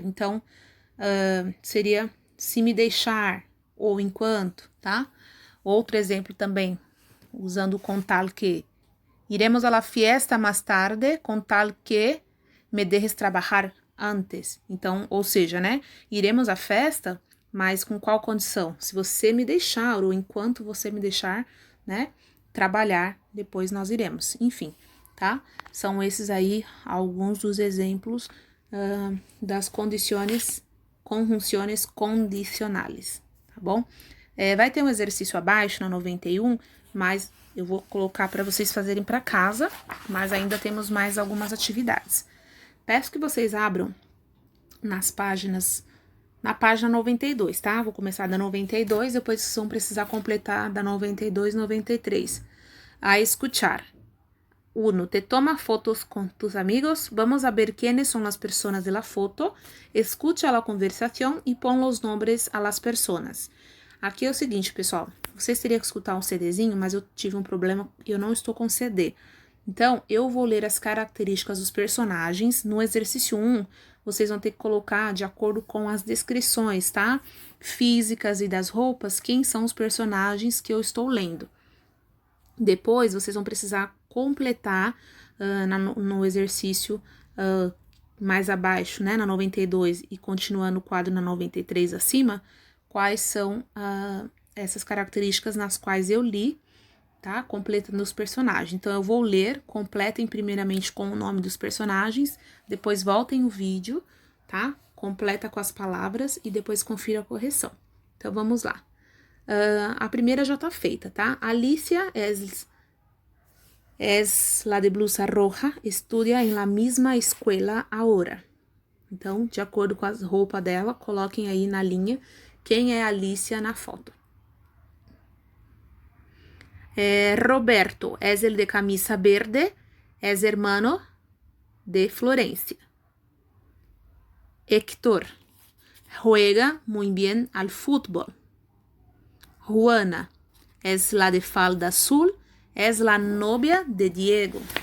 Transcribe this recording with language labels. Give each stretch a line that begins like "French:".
Portuguese: Então, seria se me deixar ou enquanto, tá? Outro exemplo também, usando com tal que.
Spanish: Iremos a la fiesta más tarde com tal que me dejes trabajar antes.
Portuguese: Então, ou seja, né, iremos à festa, mas com qual condição? Se você me deixar, ou enquanto você me deixar, né, trabalhar, depois nós iremos. Enfim, tá? São esses aí alguns dos exemplos das conjunções condicionais, tá bom? Vai ter um exercício abaixo, na 91, mas eu vou colocar para vocês fazerem para casa, mas ainda temos mais algumas atividades. Peço que vocês abram na página 92, tá? Vou começar da 92, depois vocês vão precisar completar da 92 e 93.
Spanish: A escuchar. 1. Te toma fotos com tus amigos. Vamos a ver quiénes son las personas de la foto. Escucha la conversación y pon los nombres a las personas.
Portuguese: Aqui é o seguinte, pessoal. Vocês teriam que escutar um CDzinho, mas eu tive um problema e eu não estou com CD. Então, eu vou ler as características dos personagens. No exercício 1, vocês vão ter que colocar de acordo com as descrições, tá? Físicas e das roupas, quem são os personagens que eu estou lendo. Depois, vocês vão precisar completar no exercício mais abaixo, né, na 92 e continuando o quadro na 93 acima, quais são essas características nas quais eu li, tá, completando os personagens. Então, eu vou ler, completem primeiramente com o nome dos personagens, depois voltem o vídeo, tá, completa com as palavras e depois confira a correção. Então, vamos lá. A primeira já tá feita, tá?
Spanish: Alicia es la de blusa roja, estudia en la misma escuela ahora.
Portuguese: Então, de acordo com a roupa dela, coloquem aí na linha quem é a Alicia na foto.
Spanish: Roberto es el de camisa verde, es hermano de Florencia. Héctor juega muy bien al fútbol. Juana es la de falda azul, es la novia de Diego.